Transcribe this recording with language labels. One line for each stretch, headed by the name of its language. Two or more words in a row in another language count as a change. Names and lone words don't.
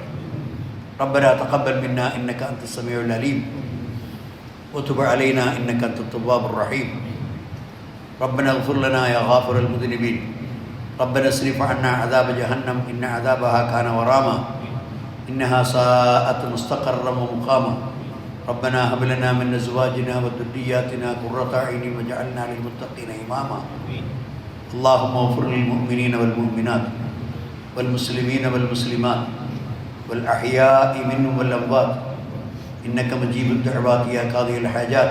Arabic: ربنا تقبل منا إنك أنت السميع العليم وتب علينا إنك أنت التواب الرحيم. ربنا اغفر لنا يا غافر المذنبين. ربنا اصرف عنا عذاب جهنم إن عذابها كان غراما إنها ساءت مستقرا ومقاما. ربنا هب لنا من ازواجنا وذرياتنا قرة اعين واجعلنا للمتقين اماما. اللهم اغفر للمؤمنين والمؤمنات والمسلمين والمسلمات والاحياء منهم والاموات انك مجيب الدعوات يا قاضي الحاجات.